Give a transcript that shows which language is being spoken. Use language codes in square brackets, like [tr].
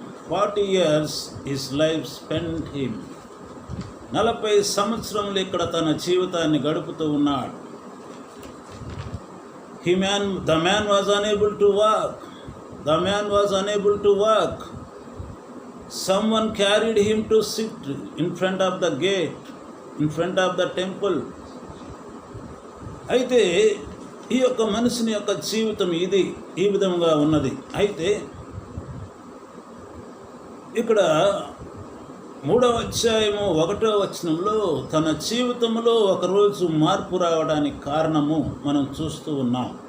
[en] 40 years his life spent him. [te] 40 సంవత్సరములు ఇక్కడ తన జీవితాన్ని గడుపుతూ ఉన్నాడు. [en] The man was unable to walk. The man was unable to walk. Someone carried him to sit in front of the gate, in front of the temple. [te] అయితే ఈ యొక్క మనిషిని యొక్క జీవితం ఈ విధంగా ఉన్నది. అయితే ఇక్కడ 3వ అధ్యాయము 1వ వచనంలో తన జీవితంలో ఒకరోజు మార్పు రావడానికి కారణము మనం చూస్తూ ఉన్నాం.